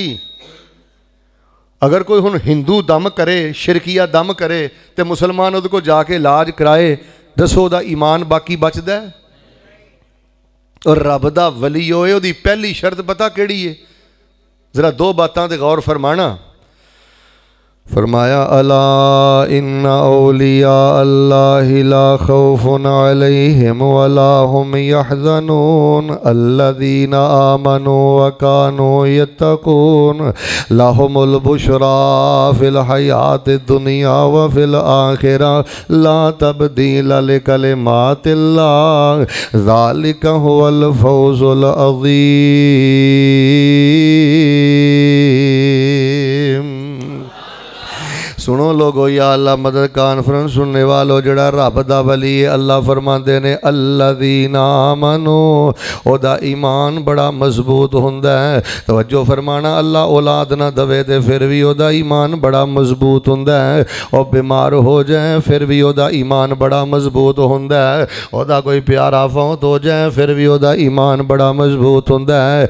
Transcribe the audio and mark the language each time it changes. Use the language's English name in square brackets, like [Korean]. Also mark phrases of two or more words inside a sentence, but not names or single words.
[Punjabi] اگر کوئی ہن ہندو دم کرے، شرکیہ دم کرے، تو مسلمان اوہدے کو جا کے علاج کرائے، دسو اوہدا ایمان باقی بچدا ہے? اور رب دا ولی ہوئے اوہدی پہلی شرط پتا کہڑی ہے? ذرا دو باتاں تے غور فرمانا. [Arabic] فرمایا ألا إن أولياء الله لا خوف عليهم ولا هم يحزنون الذين آمنوا وكانوا يتقون لهم البشرى في الحياة الدنيا وفي الآخرة لا تبديل لكلمات الله ذلك هو الفوز العظيم. [Urdu] سنو لوگو، یا اللہ مدد کانفرنس سننے والو, [Punjabi] جڑا رب دا ولی ہے، اللہ فرماتے نے [Arabic] الذين آمنوا, [Punjabi] اوہدا ایمان بڑا مضبوط ہندا ہے. توجہ فرمانا، اللہ اولاد نہ دیوے تے فیر وی اوہدا ایمان بڑا مضبوط ہندا ہے. اور بیمار ہو جائے فیر وی اوہدا ایمان بڑا مضبوط ہندا ہے. اوہدا کوئی پیارا فوت ہو جائے فیر وی اوہدا ایمان بڑا مضبوط ہندا ہے.